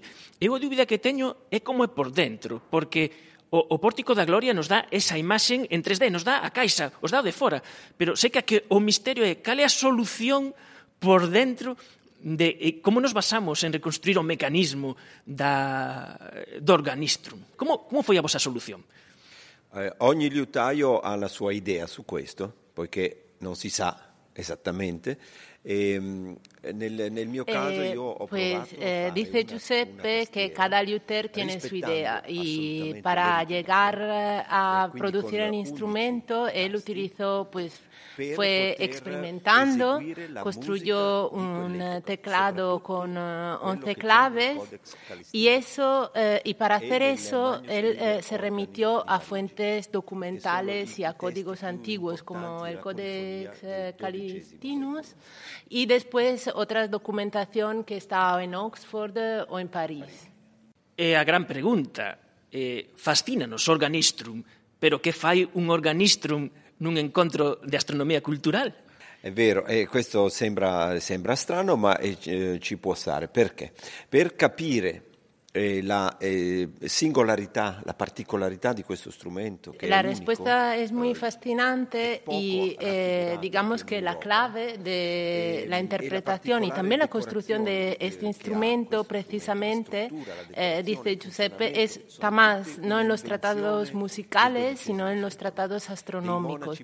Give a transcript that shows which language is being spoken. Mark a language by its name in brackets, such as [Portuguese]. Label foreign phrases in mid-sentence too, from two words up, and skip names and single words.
[Galician] Eu a dúbida que teño é como é por dentro, porque o Pórtico da Gloria nos dá esa imaxen en 3D, nos dá a caixa, os dá o de fora, pero sei que o misterio é cal é a solución por dentro de como nos basamos en reconstruir o mecanismo do organistrum. Como foi a vosa solución? [Italian] Ogni liutaio ha la sua idea su questo, poiché non si sa esattamente. Nel mio caso io ho provato [Spanish] dice Giuseppe que cada luthier tiene su idea y para llegar a producir el instrumento él utilizó fue experimentando, construyó un teclado con 11 claves y para hacer eso él se remitió a fuentes documentales y a códigos antiguos como el Codex Calistinus y después otra documentación que está en Oxford o en París. [Galician] É a gran pregunta. Fascínanos o organistrum, pero que fai un organistrum nun encontro de astronomia cultural? [Italian] È vero, questo sembra strano, ma ci può stare. Perché? Per capire la singolarità, la particolarità di questo strumento. [Spanish] Que la respuesta es muy fascinante y digamos que la clave de la interpretación y también la construcción de este instrumento precisamente, dice Giuseppe, está más no en los tratados musicales, sino en los tratados astronómicos.